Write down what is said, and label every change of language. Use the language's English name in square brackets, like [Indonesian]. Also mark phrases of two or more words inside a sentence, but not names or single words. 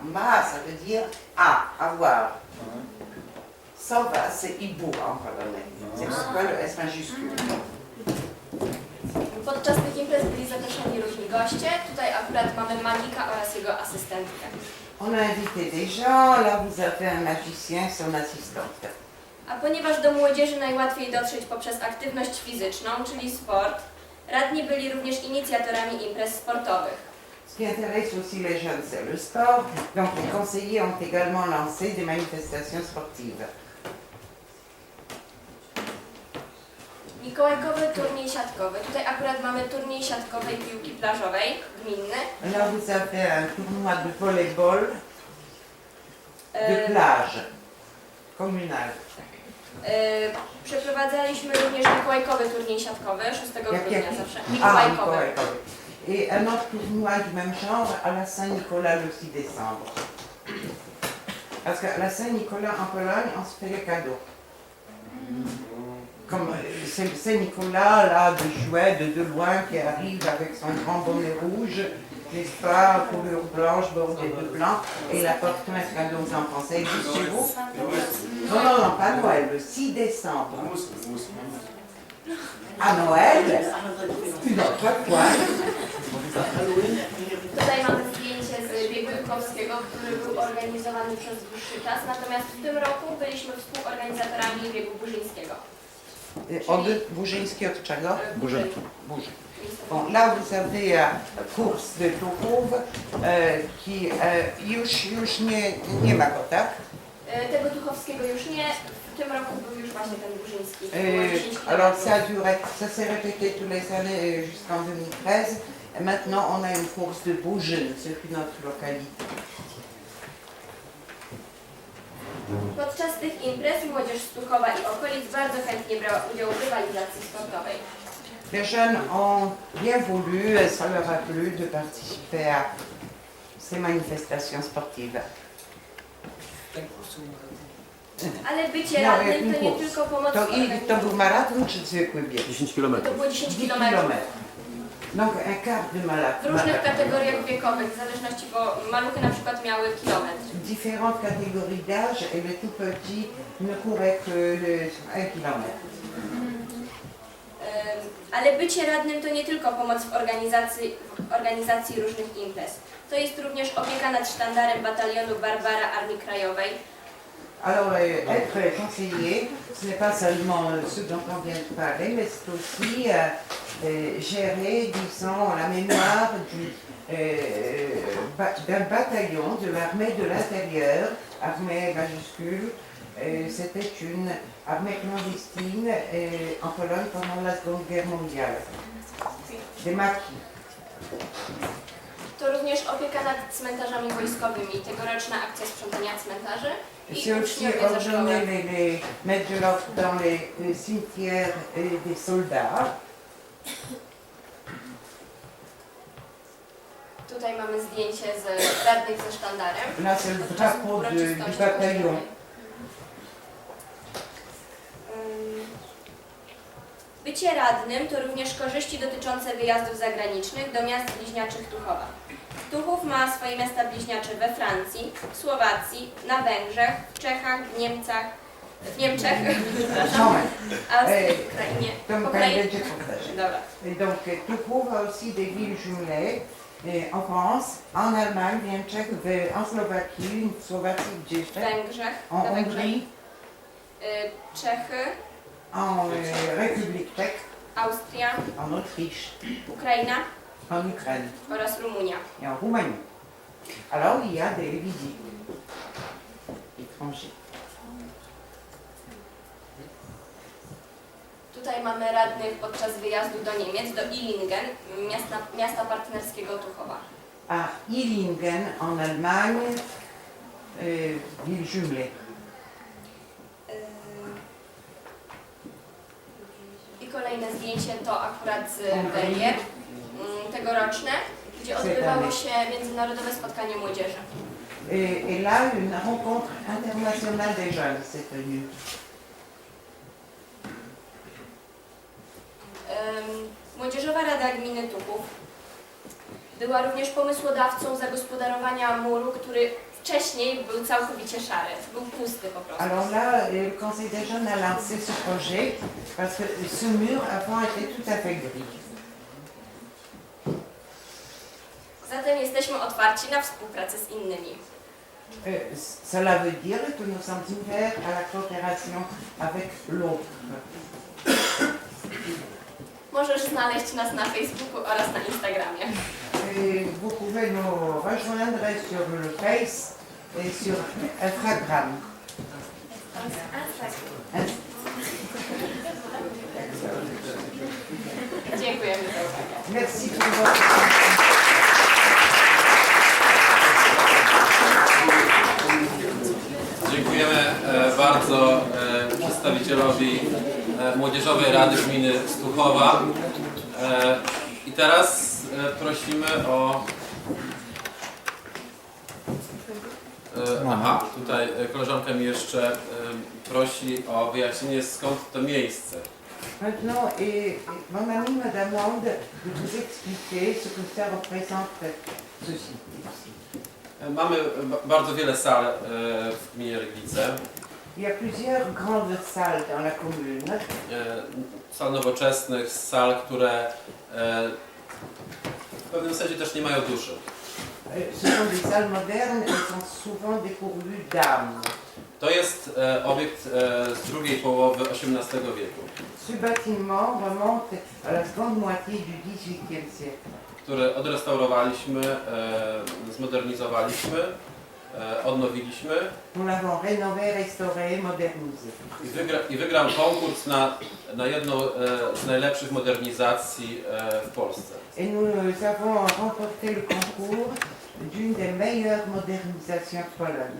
[French] Ma, ça veut dire avoir. Sova, c'est hibou en polonais. C'est pourquoi le S majuscule. [Polish] Podczas tych imprez byli zaproszeni różni goście. Tutaj akurat mamy magika oraz jego asystentkę. [French] On a invité des gens, là vous avez un magicien, son assistante. [Polish] A ponieważ do młodzieży najłatwiej dotrzeć poprzez aktywność fizyczną, czyli sport, radni byli również inicjatorami imprez sportowych. [French] Ce qui intéresse aussi les jeunes, c'est le sport. Donc les conseillers ont également lancé des manifestations sportives. [Polish] Mikołajkowy turniej siatkowy. Tutaj akurat mamy turniej siatkowej piłki plażowej, gminny. [French] Là vous avez un tournoi de volleyball de plage communal. [Polish] Przeprowadzaliśmy również mikołajkowy turniej siatkowy 6 grudnia zawsze. Ah, Mikołajkowy. Mikołajkowy. [French] Et un autre tournoi du même genre à la Saint-Nicolas le 6 décembre. Parce qu'à la Saint-Nicolas en Pologne, on se fait les cadeaux. Comme c'est Saint-Nicolas, là, de Jouet, de loin, qui arrive avec son grand bonnet rouge, n'est-ce pas, couleur blanche, bordée de blanc, et il apporte plein de cadeaux aux enfants. Ça existe chez vous? Non, non, non, pas Noël, le 6 décembre. À Noël? Non, pas quoi? [Polish] Tutaj mamy zdjęcie z biegu Jukowskiego, który był organizowany przez dłuższy czas, natomiast w tym roku byliśmy współorganizatorami biegu Burzyńskiego. Od Burzyński od czego? Burzynki. Burzy. [French] Bon, là vous avez course de Tuchów, qui [Polish] już nie ma go, tak? Tego Tuchowskiego już nie, w tym roku był już właśnie ten Burzyński. [French] Alors ça s'est répété tous les années jusqu'en 2013. Et maintenant on a une course de Burzyn, c'est notre localité. [Polish] Podczas tych imprez młodzież z Tuchowa i okolic bardzo chętnie brała udział w rywalizacji sportowej. [French] Les jeunes ont bien voulu, ça leur a plu de participer à ces manifestations sportives. [Polish] Ale bycie No, radnym jakim to nie kurs? tylko pomoc w To organizacji. był maraton czy zwykły bieg? 10 To km. było 10 10 km. [French] kilomètres. Donc un quart de [Polish] W [French] marathon. [Polish] różnych kategoriach wiekowych, w zależności, bo maluchy na przykład miały kilometr. [French] Différentes catégories d'âge et les tout petits ne couraient que 1 kilomètre. [Polish] Ale bycie radnym to nie tylko pomoc w organizacji różnych imprez. To jest również opieka nad sztandarem batalionu Barbara Armii Krajowej. [French] Alors, être conseiller, ce n'est pas seulement ce dont on vient de parler, mais c'est aussi gérer, disons, la mémoire d'un bataillon de l'armée de l'intérieur, armée majuscule. C'était une armée clandestine en Pologne pendant la Seconde Guerre mondiale. Des maquis. [Polish] To również opieka nad cmentarzami wojskowymi, tegoroczna akcja sprzątania cmentarzy i [French] C'est aussi [Polish] uczniowie ze szkoły. [French] ordonner mettre de l'ordre dans les cimetières des soldats. [Polish] Tutaj mamy zdjęcie z radnych ze sztandarem. [French] Là, c'est le [Polish] Podczas [French] drapeau du [Polish] uroczystości [French] bataillon. [Polish] kościołej. Bycie radnym to również korzyści dotyczące wyjazdów zagranicznych do miast bliźniaczych Tuchowa. Tuchów ma swoje miasta bliźniacze we Francji, w Słowacji, na Węgrzech, w Czechach, w Niemczech, Moment. Austrii, Ukrainie. [French] Donc, [Polish] Po kolei? będzie powtarzać. Dobra. [French] Et donc, Tuchów a aussi des villes jumelées En France, en Allemagne, [Polish] w Niemczech, [French] en Slovaquie, [Polish] w Słowacji, gdzie jeszcze? Węgrzech, [French] En [Polish] na Węgrzech, [French] Hongrie, [Polish] Czechy, [French] en République tchèque, [Polish] Austria, [French] en Autriche, [Polish] Ukraina [French] en Ukraine [Polish] oraz Rumunia. [French] et en Roumanie. Alors, il y a des visites étrangers. [Polish] Tutaj mamy radnych podczas wyjazdu do Niemiec, do Illingen, miasta partnerskiego Tuchowa. [French] À Illingen, en Allemagne, ville jumelée. [Polish] I kolejne zdjęcie to akurat z Węgier, tegoroczne, gdzie odbywało się międzynarodowe spotkanie młodzieży. [French] Et là, une rencontre internationale des jeunes s'est tenue. [Polish] Młodzieżowa Rada Gminy Tuchów była również pomysłodawcą zagospodarowania muru, który wcześniej był całkowicie szary, był pusty po prostu. [French] Alors là, le Conseil des jeunes a lancé ce projet parce que ce mur avant était tout à fait gris. [Polish] Zatem jesteśmy otwarci na współpracę z innymi. [French] Cela veut dire que nous sommes ouverts à la coopération avec l'autre. [Polish] Możesz znaleźć nas na Facebooku oraz na Instagramie. [French] Vous pouvez nous rejoindre sur le Face et sur Instagram. [Polish] Dziękujemy za uwagę. [French] Merci pour votre attention. [Polish] Dziękujemy bardzo przedstawicielowi Młodzieżowej Rady Gminy Stuchowa. I teraz prosimy o... Aha, tutaj koleżanka mi jeszcze prosi o wyjaśnienie, skąd to miejsce. [French] Maintenant, mon ami me demande de vous expliquer ce que ça représente ceci. [Polish] Mamy bardzo wiele sal w gminie Ryglice. [French] Il y a plusieurs grandes salles dans la commune. [Polish] Sal nowoczesnych, sal, które w pewnym sensie też nie mają duszy. [French] Ce sont des salles modernes, elles sont souvent dépourvues d'âme. [Polish] To jest obiekt z drugiej połowy XVIII wieku, [French] Ce bâtiment remonte à la seconde moitié du XVIIIe siècle. [Polish] który odrestaurowaliśmy, zmodernizowaliśmy, odnowiliśmy [French] Nous l'avons rénové, restauré, modernisé. [Polish] i wygrał konkurs na jedną z najlepszych modernizacji w Polsce. [French] Et nous avons remporté le concours d'une des meilleures modernisations de Pologne.